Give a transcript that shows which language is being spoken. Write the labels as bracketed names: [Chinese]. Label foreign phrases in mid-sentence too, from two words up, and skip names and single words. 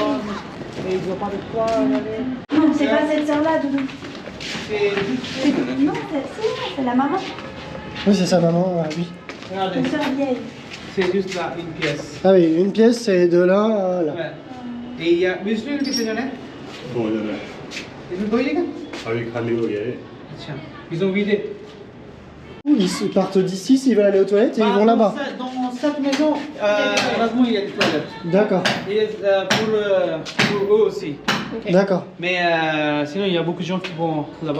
[French] Et ils n'ont pas de quoi aller. Non, c'est pas cette sœur-là, Doudou. C'est Non, c'est la maman, Oui, c'est sa maman, oui. regardez, une sœur vieille. c'est juste là, une pièce. Ah oui, une pièce c'est de là à là. Ouais. Et il y a. [Hindi] Muslim कितने जन हैं? [French] Bon, il y en a. [Hindi] इसमें कोई नहीं क्या? [French] Avec Rami Oye. अच्छा, ils ont vidé. Ils partent d'ici s'ils veulent aller aux toilettes et ils vont là-bas. Dans cette maison, heureusement, il y a des toilettes. D'accord, Et pour eux aussi. d'accord, Mais sinon, il y a beaucoup de gens qui vont là-bas.